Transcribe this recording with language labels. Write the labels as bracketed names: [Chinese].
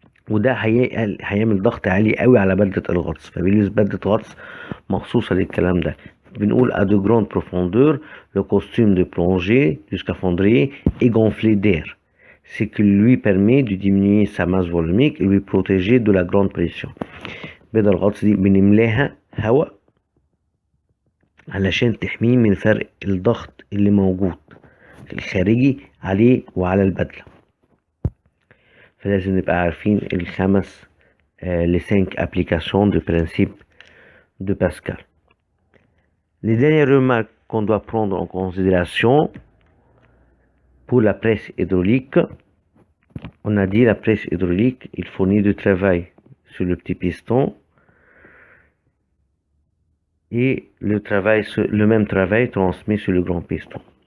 [Arabic] وده هيعمل ضغط عالي قوي على بدلة الغطس، فبيلبس بدلة غطس مخصوصة للكلام ده. بنقول [French] à de grande profondeur le costume de plongée du scaphandrier est gonflé d'air, ce qui lui permet de diminuer sa masse volumique et lui protéger de la grande pression. [Arabic] بدل الغطس دي بنملاها هواء علشان تحميه من فرق الضغط اللي موجود الخارجي عليه وعلى البدلة. فلازم نبقى عارفين الخمس [French] les 5 applications du principe de Pascal. Les dernières remarques qu'on doit prendre en considération pour la presse hydraulique, on a dit la presse hydraulique, il fournit du travail sur le petit piston et le même travail transmis sur le grand piston.